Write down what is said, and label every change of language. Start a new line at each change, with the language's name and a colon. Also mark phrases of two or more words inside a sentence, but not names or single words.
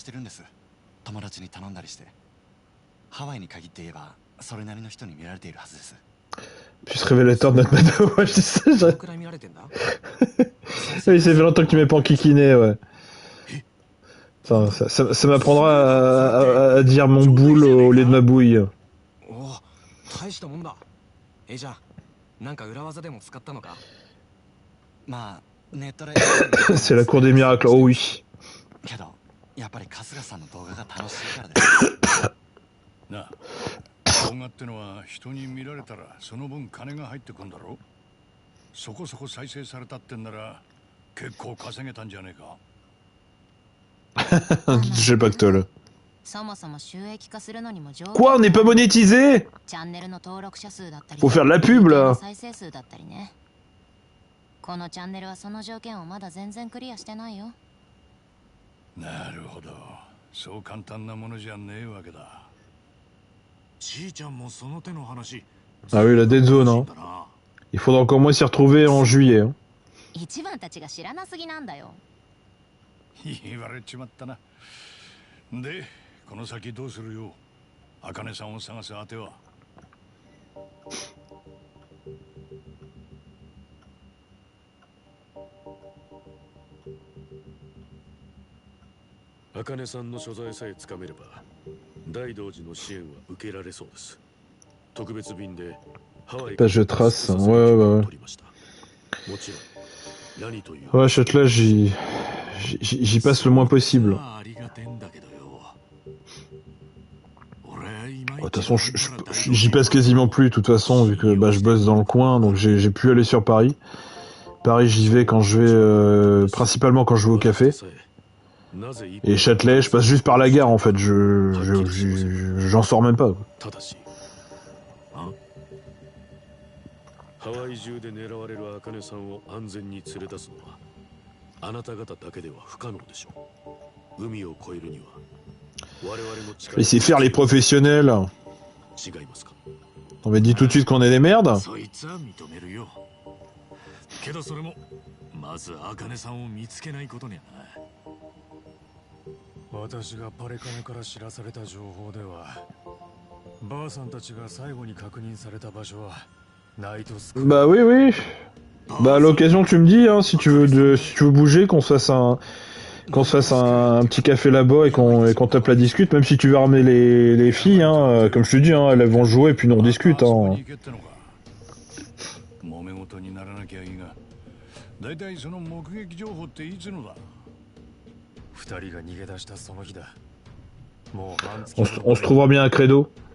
French: Plus révélateur de notre mado, ouais, je dis ça, oui, ça fait longtemps que tu m'as pas enquiquiné, ouais. Ça m'apprendra à dire mon boule au lieu de ma bouille.
Japanese: おお、大したもんだ。じゃあ、なんか裏技でも使ったのか？まあ、ネットで。
French: C'est la cour des miracles, oh oui.
Japanese: けど、やっぱり春日さんの動画が楽しいからです。なあ、動画ってのは人に見られたらその分金が入ってくんだろ？そこそこ再生されたってんなら結構稼げたんじゃねえか。
French: J'ai pactole.
Japanese: そもそも収益化するのにも上
French: Quoi, on n'est pas monétisé?
Japanese: チャンネルの登録者数だったり
French: Faut faire de la pub là.
Japanese: 再生数だったりね。このチャンネルはその条件をまだ全然クリアしてないよ。なるほど。そう簡単なものじゃねえわけだ。ちいちゃんもその手の話。
French: Ah oui, la
English: dead zone,
French: hein. Il faudra encore moins s'y retrouver en juillet. Hein.
Japanese: 一番たちが知らなすぎなんだよ。言われちまったな。で、この先どうするよ。茜さんを探す当ては。茜さんの所在さえつかめれば大道寺の支援は受けられそうです。特別便でハワイ
French: Page de trace, ouais, ouais. Ouais, Châtelet, j'y passe le moins possible. De toute façon, j'y passe quasiment plus, de toute façon, vu que bah, je bosse dans le coin, donc j'ai pu aller sur Paris. Paris, j'y vais quand je vais, principalement quand je vais au café. Et Châtelet, je passe juste par la gare, en fait, j'en sors même pas.
Japanese: ハワイ中で狙われる茜さんを安全に連れ出すのはあなた方だけでは不可能でしょう。海を越えるには我々の力
French: Laissez faire les professionnels.
Japanese: 違いますか。
French: On m'a dit tout de suite qu'on est des merdes.
Japanese: そいつは認めるよ。けどそれもまず茜さんを見つけないことにはな。私がパレカネから知らされた情報では、ばあさんたちが最後に確認された場所は
French: Bah oui, oui. Bah à l'occasion, tu me dis, hein, si tu veux bouger, qu'on se fasse un petit café là-bas et qu'on tape la discute, même si tu veux ramener les filles, hein, comme je te dis, hein, elles vont jouer et puis nous on discute. Hein. On se trouvera bien un credo.